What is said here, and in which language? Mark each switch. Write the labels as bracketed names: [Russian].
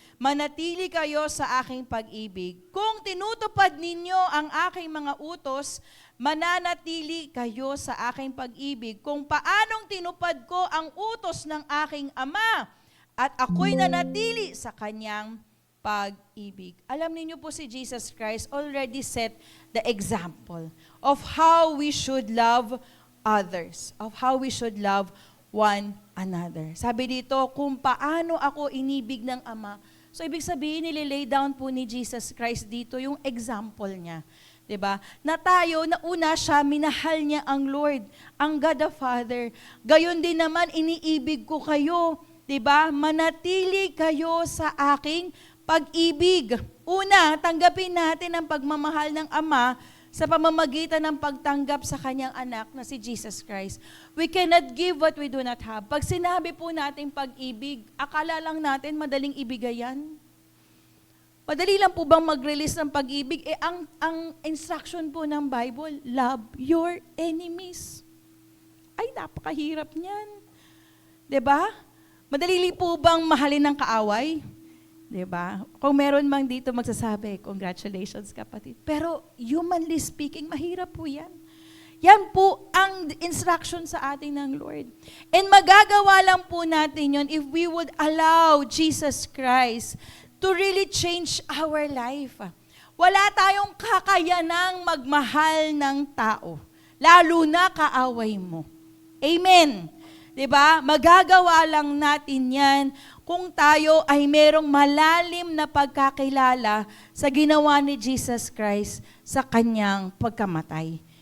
[Filipino] Manatili kayo sa aking pag-ibig. Kung tinutupad ninyo ang aking mga utos, mananatili kayo sa aking pag-ibig. Kung paanong tinupad ko ang utos ng aking Ama, at ako'y nanatili sa kanyang pag-ibig. Alam niyo po si [English] Jesus Christ already set the example of how we should love others, of how we should love one another. [Filipino] Sabi dito, kung paano ako inibig ng Ama. So, ibig sabihin, nililay down po ni Jesus Christ dito yung example niya. 'Di ba? Na tayo, na una siya, minahal niya ang Lord, ang God the Father. Gayon din naman, iniibig ko kayo. 'Di ba? Manatili kayo sa aking pag-ibig. Una, tanggapin natin ang pagmamahal ng Ama sa pamamagitan ng pagtanggap sa kanyang anak na si Jesus Christ. [English] We cannot give what we do not have. [Filipino] Pag sinabi po natin pag-ibig, akala lang natin madaling ibigay yan. Madali lang po bang mag-release ng pag-ibig? Ang instruction po ng Bible, [English] love your enemies. [Filipino] Ay, napakahirap niyan. 'Di ba? Madali po bang mahalin ng kaaway? 'Di ba? Kung meron mang dito magsasabi, congratulations kapatid. Pero [English] humanly speaking, [Filipino] mahirap po 'yan. Yan po ang instruction sa atin ng Lord. [English] And [Filipino] magagawa lang po natin 'yon [English] if we would allow Jesus Christ to really change our life. [Filipino] Wala tayong kakayanang magmahal ng tao, lalo na kaaway mo. Amen. 'Di ba? Magagawa lang natin 'yan kung tayo ay merong malalim na pagkakilala sa ginawa ni Jesus Christ sa kanyang pagkamatay.